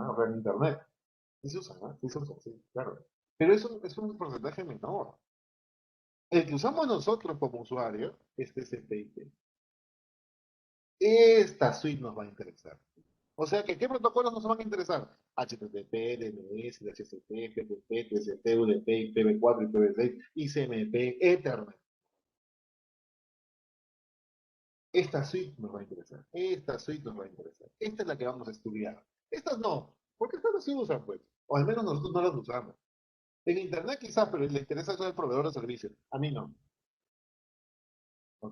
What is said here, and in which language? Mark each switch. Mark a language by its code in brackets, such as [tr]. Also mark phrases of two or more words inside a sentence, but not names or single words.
[es] O sea, en Internet. Sí se usan, ¿no? Sí se usan, sí, claro. Pero eso es un porcentaje menor. El que usamos nosotros como usuario es TCP/IP. Esta suite nos va a interesar. O sea que, ¿qué protocolos nos van a interesar? HTTP, DNS, DHCP, FTP, TCP, UDP, IPv4, IPv6, ICMP, Ethernet. Esta suite nos va a interesar. Esta suite nos va a interesar. Esta es la que vamos a estudiar. Estas no, porque estas no se usan, pues. O al menos nosotros no las usamos. En Internet quizás, pero le interesa eso al proveedor de servicios. A mí no. ¿Ok?